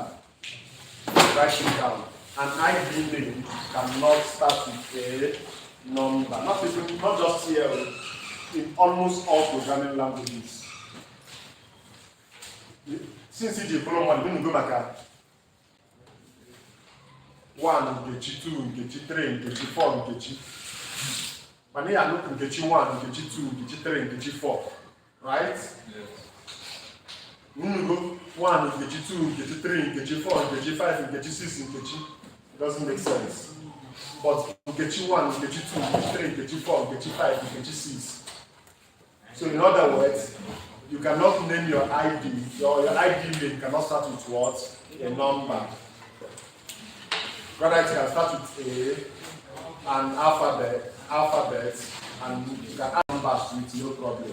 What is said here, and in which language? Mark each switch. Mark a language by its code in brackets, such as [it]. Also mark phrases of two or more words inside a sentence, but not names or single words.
[en] Write it down. An ID name cannot start with a number. Not just here, in almost all programming languages. Since it's a problem, we're going to go back at 1, Nkechi 2, Nkechi 3, Nkechi 4, Nkechi. But here I look Nkechi 1, Nkechi 2, Nkechi 3, Nkechi 4. Right? Yes. We're going to go 1, Nkechi 2, Nkechi 3, Nkechi 4, Nkechi 5, Nkechi 6, Nkechi. It doesn't make sense. But Nkechi 1, Nkechi 2, Nkechi 3, Nkechi 4, Nkechi 5, Nkechi 6. So in other words, you cannot name your ID, your ID name cannot start with what? A number. Rather, it can start with an alphabet, and you can add numbers to it, no problem.